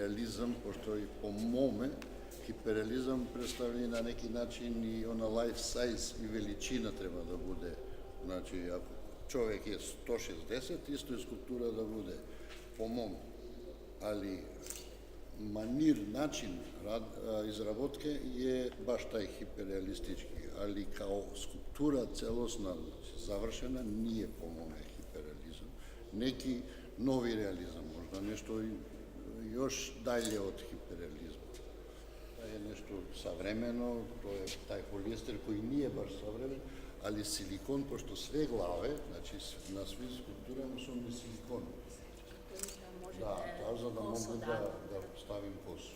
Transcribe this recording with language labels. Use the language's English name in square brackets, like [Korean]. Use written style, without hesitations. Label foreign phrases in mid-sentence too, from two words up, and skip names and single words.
[Serbian] хиперреализам, пошто и по моме, хиперреализам представи на неки начин и она [English] life size [Serbian] и величина треба да буде. Значи, ако човек е 160, исто е скулптура да буде, по моме. Али манир, начин изработке е баш тај хиперреалистички, али као скулптура целосна, завршена, nije по моме хиперреализам. Неки нови реализам, можда нешто još dalje od hiperrealizma. To je nešto savremeno, to je taj polijester koji nije baš savremen, ali silikon, pošto sve glave, znači na svim skulpturama su mi silikon. Da, za da mogu da stavim kosu.